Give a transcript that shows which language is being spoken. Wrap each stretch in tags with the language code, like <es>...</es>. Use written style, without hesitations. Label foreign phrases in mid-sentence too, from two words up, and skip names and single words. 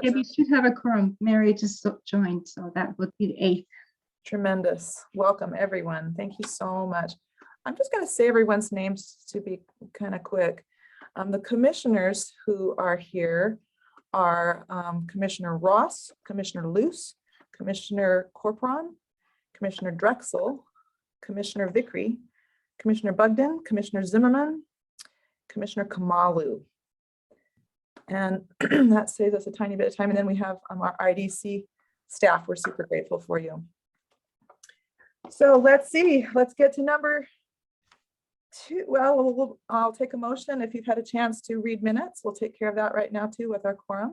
<en>Yeah, we should have a quorum. Mary just joined, so that would be the 8th. tremendous? Welcome, everyone. Thank you so much. I'm just going to say everyone's names to be kind of quick. The commissioners who are here are Commissioner Ross, Commissioner Luce, Commissioner Corporon, Commissioner Drexel, Commissioner Vickery, Commissioner Bugden, Commissioner Zimmerman, Commissioner Kamalu. And that saves us a tiny bit of time. And then we have our IDC staff. We're super grateful for you. So let's see, let's get to number I'll take a motion. If you've had a chance to read minutes, we'll take care of that right now too with our quorum.</en>